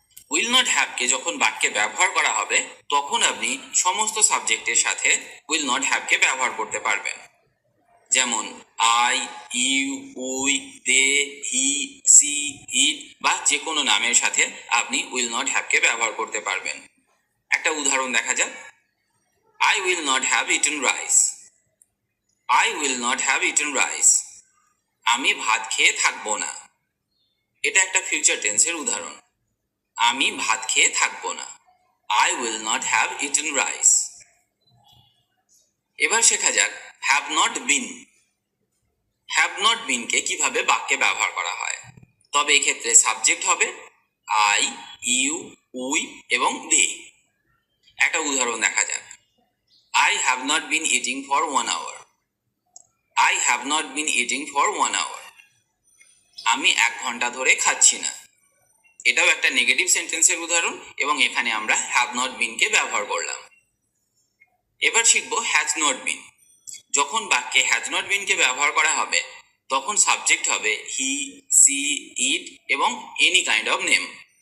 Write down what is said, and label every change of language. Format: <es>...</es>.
<bn>Will not হ্যাভকে যখন বাক্যে ব্যবহার করা হবে তখন আপনি সমস্ত সাবজেক্টের সাথে উইল নট হ্যাভকে ব্যবহার করতে পারবেন। যেমন I, you, we, they, he, C, ইট বা যে কোনো নামের সাথে আপনি উইল নট হ্যাভকে ব্যবহার করতে পারবেন। একটা উদাহরণ দেখা যাক।</bn> <en>I will not have eaten rice. I will not have eaten rice.</en> <bn>আমি ভাত খেয়ে থাকবো না। এটা একটা ফিউচার টেন্সের উদাহরণ। আমি ভাত খেয়ে থাকবো না।</bn> <en>I will not have eaten rice.</en> <bn>এবার শেখা যাক have not been. Have not বিনকে কিভাবে বাক্যে ব্যবহার করা হয়। তবে এক্ষেত্রে সাবজেক্ট হবে আই, ইউ, উই এবং দে। একটা উদাহরণ দেখা যাক।</bn> <en>I have not been eating for 1 hour. I have not been eating for 1 hour.</en> <bn>আমি 1 ঘন্টা ধরে খাচ্ছি না। এটাও একটা নেগেটিভ সেন্টেন্সের উদাহরণ এবং এখানে আমরা হ্যাভ নট বিনকে ব্যবহার করলাম। এবার শিখব হ্যাজ নট বিন। যখন বাক্যে হ্যাজ নট বিনকে ব্যবহার করা হবে তখন সাবজেক্ট হবে হি, সি, ইট এবং এনি কাইন্ড অফ নেম।</bn>